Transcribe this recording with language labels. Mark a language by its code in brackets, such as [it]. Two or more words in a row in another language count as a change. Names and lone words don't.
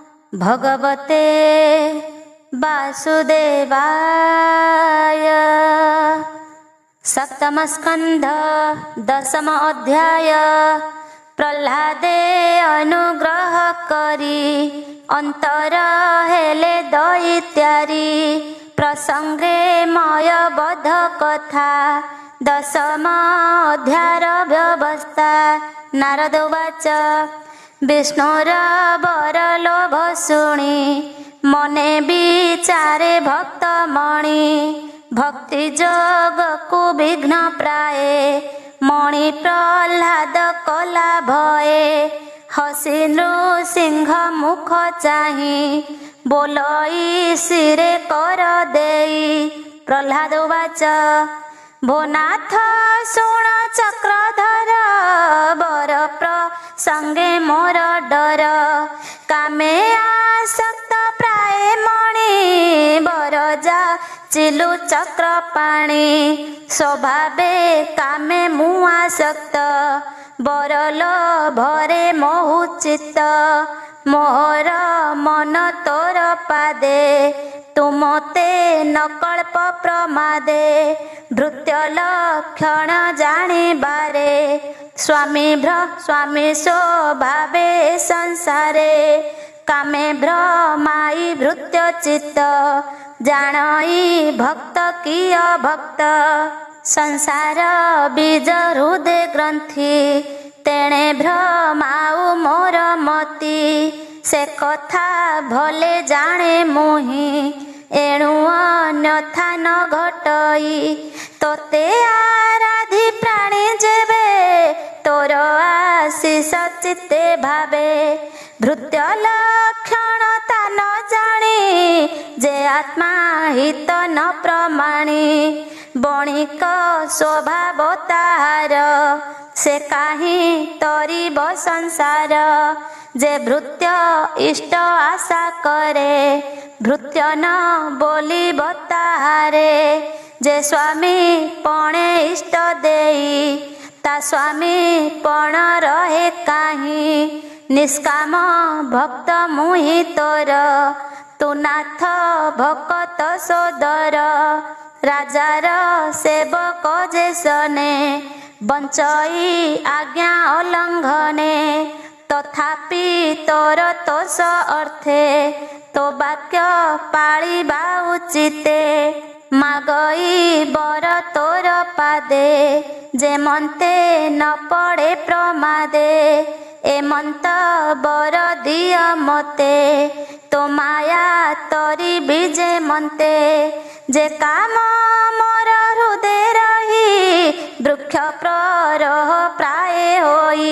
[sa] भगवते वासुदेवाय। [or] ସପ୍ତମ ସ୍କନ୍ଧ ଦଶମ ଅଧ୍ୟାୟ। ପ୍ରହ୍ଲାଦେ ଅନୁଗ୍ରହ କରି ଅନ୍ତର ହେଲେ ଦୈତ୍ୟାରି। ପ୍ରସଙ୍ଗେ ମୟ ବଧ କଥା ଦଶମ ଅଧ୍ୟାୟର ବ୍ୟବସ୍ଥା। [sa] नारद उवाच [or] ବିଷ୍ଣୁର ବର ଲୋଭ ଶୁଣି ମନେ ବିଚାରେ ଭକ୍ତ ମଣି। ଭକ୍ତି ଯୋଗ କୋ ବିଘ୍ନ ପ୍ରାୟେ ମଣି ପ୍ରହ୍ଲାଦ କଳା ଭୟେ। ହସି ନୃସିଂହ ମୁଖ ଚାହି ବୋଲଇ ଶିରେ କର ଦେଇ। ପ୍ରହ୍ଲାଦ ଉବାଚ ଭୋନାଥ ଶୁଣ ଚକ୍ରଧର ବର ପ୍ରସଙ୍ଗେ ମୋର ଡର। କାମେ ଆସକ୍ତ ପ୍ରାୟ ମଣି ବର ଯା ଚିଲୁ ଚକ୍ର ପାଣି। ସ୍ୱଭାବେ କାମେ ମୁ ଆସକ୍ତ ବର ଲୋଭରେ ମୋହୁ ଚିତ୍ତ। ମୋହର ମନ ତୋର ପାଦେ ତୁମତେ ନକଳ୍ପ ପ୍ରମାଦେ। ଭୃତ୍ୟ ଲକ୍ଷଣ ଜାଣିବାରେ ସ୍ୱାମୀ ସ୍ୱଭାବେ ସଂସାରେ। କାମେ ଭ୍ରମାଇ ଭୃତ୍ୟ ଚିତ୍ତ ଜାଣଇ ଭକ୍ତ କିୟ ଭକ୍ତ। ସଂସାର ବୀଜ ହୃଦୟ ଗ୍ରନ୍ଥି ତେଣେ ଭ୍ରମାଉ ମୋର ମତି। ସେ କଥା ଭଲେ ଜାଣେ ମୁହି ଏଣୁ ଅନ୍ୟଥା ନ ଘଟଇ। ତୋତେ ଆରାଧି ପ୍ରାଣୀ ଯେବେ ତୋର ଆଶିଷ ଚିତ୍ତେ ଭାବେ। ଭୃତ୍ୟ ଲକ୍ଷଣ ତା ନ ଜାଣି ଯେ ଆତ୍ମା ହିତ ନ ପ୍ରମାଣି। ବଣିକ ସ୍ୱଭାବ ତାହାର ସେ କାହି ତରିବ ସଂସାର। ଯେ ଭୃତ୍ୟ ଇଷ୍ଟ ଆଶା କରେ ଭୃତ୍ୟ ନ ବୋଲିବ ତାହାରେ। ଯେ ସ୍ୱାମୀ ପଣେ ଇଷ୍ଟ ଦେଇ ତା ସ୍ୱାମୀ ପଣ ରହେ କାହି। ନିଷ୍କାମ ଭକ୍ତ ମୁହି ତୋର ତୁ ନାଥ ଭକ୍ତ ସୋଦର। ରାଜାର ସେବକ ଯେ ସନେ ବଞ୍ଚଇ ଆଜ୍ଞା ଅଲଙ୍ଘନେ। ତଥାପି ତୋର ତୋଷ ଅର୍ଥେ ତୋ ବାକ୍ୟ ପାଳିବା ଉଚିତେ। ମାଗଇ ବର ତୋର ପାଦେ ଯେ ମନ୍ତେ ନ ପଡ଼େ ପ୍ରମାଦେ। ଏମନ୍ତ ବର ଦିଅ ମତେ ତୋ ମାୟା ତରି ବୀଜେ ମନ୍ତେ। ଯେ କାମ ମୋର ହୃଦୟ ରହି ବୃକ୍ଷ ପ୍ରରହ ପ୍ରାୟ ହୋଇ।